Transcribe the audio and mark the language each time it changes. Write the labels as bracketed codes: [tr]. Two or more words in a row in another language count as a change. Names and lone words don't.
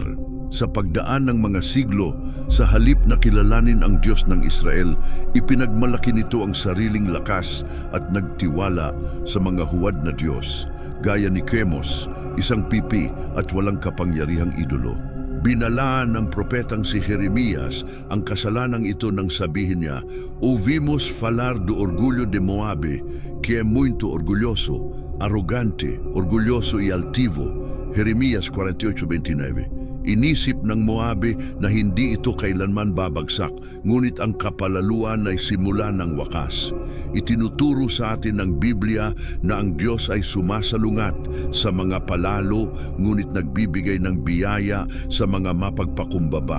[tl] Sa pagdaan ng mga siglo, sa halip na kilalanin ang Diyos ng Israel, ipinagmalaki nito ang sariling lakas at nagtiwala sa mga huwad na Diyos, gaya ni Chemos, isang pipi at walang kapangyarihang idolo. Binalaan ng propetang si Jeremias ang kasalanang ito nang sabihin niya, [pt] "Ouvimos falar do orgulho de Moabe, que é muito orgulhoso, arrogante, orgulhoso e altivo." Jeremias 48:29. [tl] Inisip ng Moabe na hindi ito kailanman babagsak, ngunit ang kapalaluan ay simula ng wakas. Itinuturo sa atin ng Biblia na ang Diyos ay sumasalungat sa mga palalo, ngunit nagbibigay ng biyaya sa mga mapagpakumbaba.